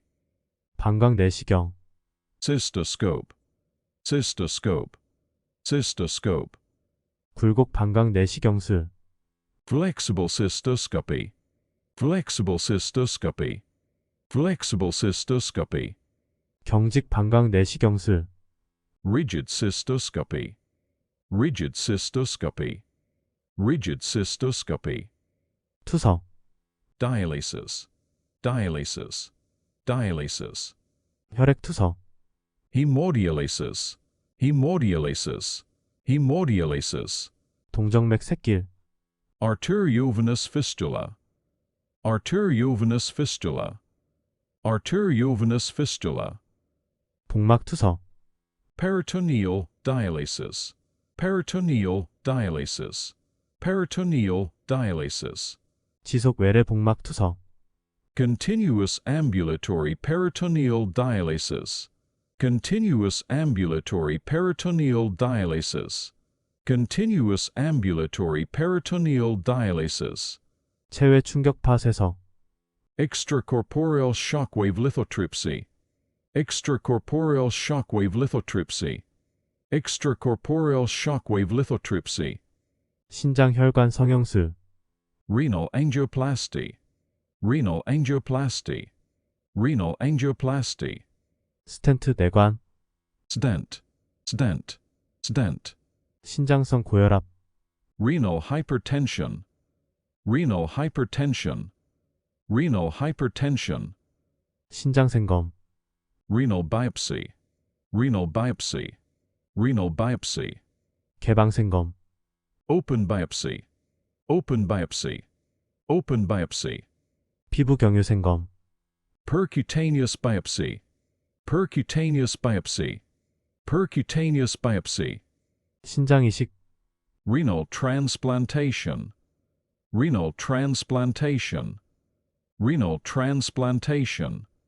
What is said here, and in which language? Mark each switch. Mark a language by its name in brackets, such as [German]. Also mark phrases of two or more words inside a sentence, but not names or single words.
[Korean] 방광 내시경, [English] cystoscope, cystoscope, cystoscope, [Korean] 굴곡 방광 내시경술, [English] flexible cystoscopy, flexible cystoscopy, flexible cystoscopy, [Korean] 경직 방광 내시경술, [English] rigid cystoscopy, rigid cystoscopy, rigid cystoscopy, [Korean] 투석, [English] dialysis, dialysis, dialysis, [Korean] 혈액 투석, [English] hemodialysis, hemodialysis, hemodialysis, [Korean] 동정맥 샛길, [English] arteriovenous fistula, arteriovenous fistula, arteriovenous fistula, [Korean] 복막 투석, [English] peritoneal dialysis, peritoneal dialysis, peritoneal dialysis, [Korean] 지속 외래 복막 투석, [English] continuous ambulatory peritoneal dialysis, continuous ambulatory peritoneal dialysis, continuous ambulatory peritoneal dialysis, [Korean] 체외 충격파 세석, [English] extracorporeal shockwave lithotripsy, extracorporeal shockwave lithotripsy, extracorporeal shockwave lithotripsy, [Korean] 신장 혈관 성형술, [English] renal angioplasty, renal angioplasty, renal angioplasty, [Korean] 스텐트 내관, [English] stent, stent, stent, [Korean] 신장성 고혈압, [English] renal hypertension, renal hypertension, renal hypertension, [Korean] 신장 생검, [English] renal biopsy, renal biopsy, renal biopsy, [Korean] 개방 생검, [English] open biopsy, open biopsy, open biopsy, [Korean] 피부 경유 생검, [English] percutaneous biopsy, percutaneous biopsy, percutaneous biopsy, [Korean] 신장 이식, [English] renal transplantation, renal transplantation, renal transplantation,